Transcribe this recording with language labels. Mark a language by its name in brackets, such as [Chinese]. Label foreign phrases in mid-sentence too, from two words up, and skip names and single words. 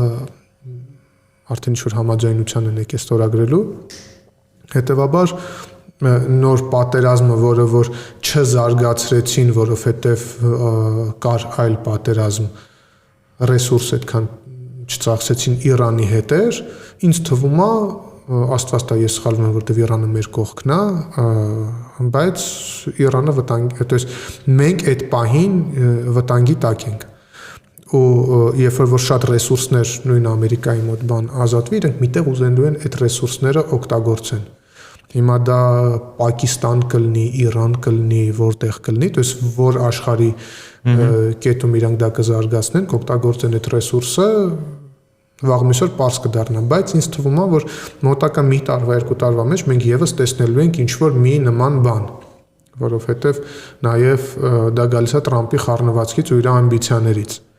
[Armenian] արդեն ինչ-որ համաձայնության են եկել ստորագրելու, հետևաբար նոր պատերազմը, որը որ չզարգացրեցին, որովհետև կար այլ պատերազմ, ռեսուրս այդքան չծախսեցին Իրանի հետ էր, ինձ թվում է Աստված տա ես սխալվում եմ, որտեղ Իրանը մեր կողքն է, բայց Իրանը վտանգի, [Russian] то есть [Armenian] մենք այդ պահին վտանգի տակ ենք։ Ու երբ որ շատ ռեսուրսներ նույն Ամերիկայի մոտ բան ազատվի, իրենք միտեղ ուզենալու են այդ ռեսուրսները օգտագործեն։ Հիմա դա Պակիստան կլինի, Իրան կլինի, որտեղ կլինի, [Russian] то есть [Armenian] որ աշխարհի կետում իրանք դա կզարգացնեն, կօգտագործեն այդ ռեսուրսը, վաղ միսօր պարզ կդառնա, բայց ինձ թվում է, որ մոտակա մի տարվա, 2 տարվա մեջ մենք եւս տեսնելու ենք ինչ-որ մի նման բան, որովհետեւ նաեւ դա գալիս է Տրամպի խառնվածքից ու իր ամբիցիաներից։